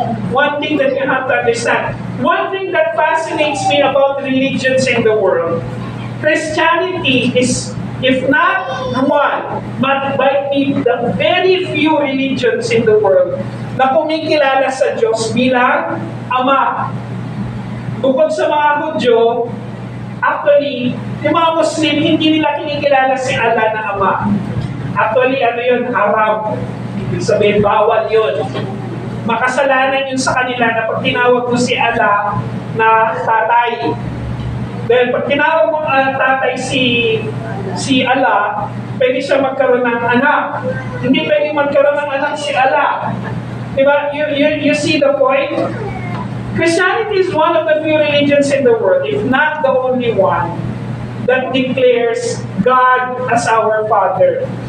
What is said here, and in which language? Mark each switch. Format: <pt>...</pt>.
<en>One thing that you have to understand, one thing that fascinates me about religions in the world, Christianity is, if not one, but by the very few religions in the world</en> <tl>na kumikilala sa Diyos bilang Ama. Bukod sa mga Hudyo, actually, yung mga Muslim, hindi nila kinikilala si Allah na Ama. Actually, ano yun? Haram. Ibig sabihin, bawal yun. Makasalanan yun sa kanila na pag tinawag mo si Allah na tatay. Dahil pag tinawag mo tatay si Allah, pwede siya magkaroon ng anak. Hindi pwede magkaroon ng anak si Allah.</tl> <en>Diba? You see the point? Christianity is one of the few religions in the world, if not the only one, that declares God as our Father.</en>